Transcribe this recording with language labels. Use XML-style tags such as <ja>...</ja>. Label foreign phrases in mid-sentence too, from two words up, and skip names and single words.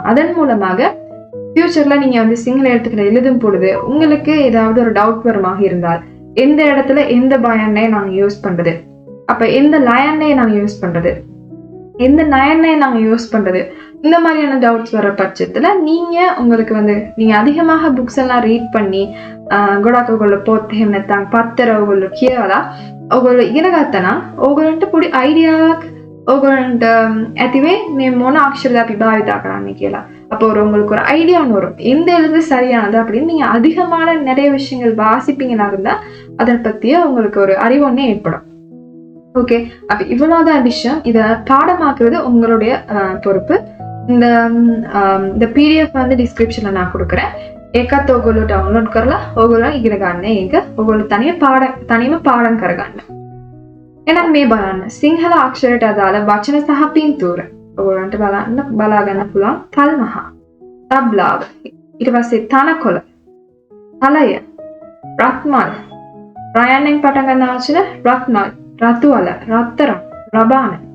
<ta>அதன் மூலமாக ஃபியூச்சர்ல நீங்க வந்து சிங்கள எழுத்துக்களை எழுதும் பொழுது உங்களுக்கு ஏதாவது ஒரு டவுட் வருமாக இருந்தால், எந்த இடத்துல எந்த பயனை நாங்க யூஸ் பண்றது, அப்ப எந்த லயனை நாங்க யூஸ் பண்றது, எந்த நயனை நாங்க யூஸ் பண்றது, இந்த மாதிரியான டவுட்ஸ் வர பட்சத்துல நீங்க உங்களுக்கு வந்து நீங்க அதிகமாக புக்ஸ் எல்லாம் ரீட் பண்ணி</ta> <si>ගොඩක් ඔයගොල්ලෝ පොත් එහෙම නැත්නම් පත්තර ඔයගොල්ලෝ කියවලා ඔයගොල්ලෝ ඉගෙන ගත්තා නම් ඔයගොල්ලන්ට පොඩි අයිඩියාවක් ඔයගොල්ලන්ට ඇතිවේ මේ මොන අක්ෂරද අපි භාවිතා කරන්නේ කියලා.</si> <ta>அப்போ உங்களுக்கு ஒரு ஐடியா வரும், எந்த எழுத்து சரியானது அப்படின்னு. நீங்க அதிகமான நிறைய விஷயங்கள் வாசிப்பீங்கன்னா இருந்தா அதை பத்திய உங்களுக்கு ஒரு அறிவு ஒண்ணே ஏற்படும். ஓகே, அப்ப இவ்வளவுதான் விஷயம். இத பாடமாக்குறது உங்களுடைய பொறுப்பு. இந்த PDF வந்து டிஸ்கிரிப்ஷன்ல நான் கொடுக்குறேன்.</ta> <si>ඒකත් ඔයගොල්ලෝ ඩවුන්ලෝඩ් කරලා ඔයගොල්ලෝ ඉගෙන ගන්න. ඒක ඔයගොල්ලෝ තනියම පාඩම් කරගන්න. එහෙනම් මේ බලන්න සිංහල අක්ෂරයට අදාළ වචන සහ පින්තූර ඔයගොල්ලන්ට බලා ගන්න පුළුවන්. තල්මහ, තබ්ලාව, ඊට පස්සේ තනකොළ, තලය, රත්මල්, රයන්ෙන් පටන් ගන්න වචන රත්මල්, රතුවල, රත්තරන්, රබාන.</si>